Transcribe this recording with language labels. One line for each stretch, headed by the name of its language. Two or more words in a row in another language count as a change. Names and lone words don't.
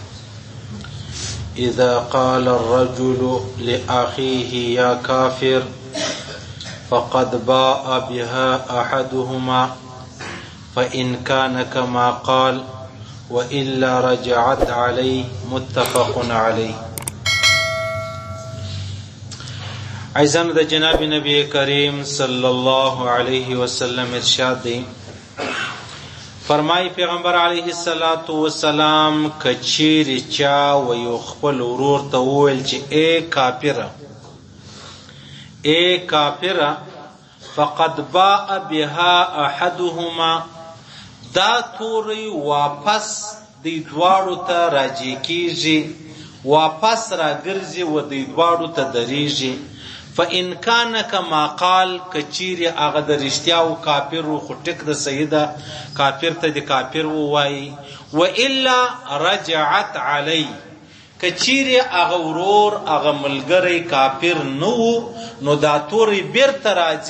Arabic: إذا قال الرجل لأخيه يا كافر فقد باء بها أحدهما فإن كان كما قال وإلا رجعت عليه. متفق عليه.
Pashto: عزیزانو د جناب نبی کریم
Arabic: صلی الله علیه وسلم
Pashto: ارشاد دی، فرمای پیغمبر
Arabic: علیه الصلاة والسلام
Pashto: کچیر چا و یو خپل ورور ته وویل چې
Arabic: ای کافره فقد باء بها احدهما،
Pashto: دا توری واپس دی دواړو ته راجع کیږي، واپس راګرځي و دی دواړو ته دریږي.
Arabic: فإن كان كما قال،
Pashto: کچیر هغه د رښتیا او کافر خو ټیک د سیده کافر ته د کافر ووایي،
Arabic: والا رجعت علی،
Pashto: کچیر هغه ورور هغه ملګری کافر نه نو دا تورې بیرته راځي.